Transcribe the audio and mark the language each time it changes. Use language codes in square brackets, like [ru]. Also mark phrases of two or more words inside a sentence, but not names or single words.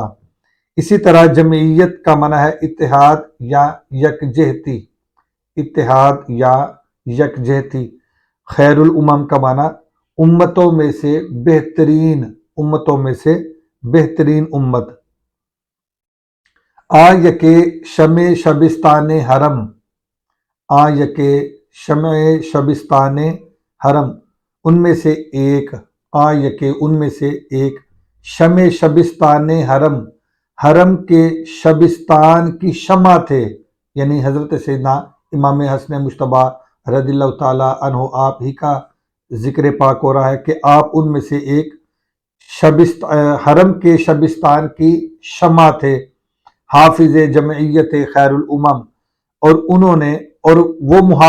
[ur] اسی طرح جمعیت کا معنی ہے اتحاد یا یکجہتی، اتحاد یا یکجہتی۔ خیر الامم کا معنی امتوں میں سے بہترین، امتوں میں سے بہترین امت۔ [fa] یک شمع شبستان حرم، یک شمع شبستان حرم، [ur] ان میں سے ایک، یک ان میں سے ایک، شمع شبستان حرم، حرم کے شبستان کی شمع تھے، یعنی حضرت سیدنا امام حسن مجتبیٰ رضی اللہ تعالی عنہ، آپ ہی کا ذکر پاک ہو رہا ہے کہ آپ ان میں سے ایک حرم کے شبستان کی شمع تھے، حافظ جمعیت خیر الامم، اور انہوں نے، اور وہ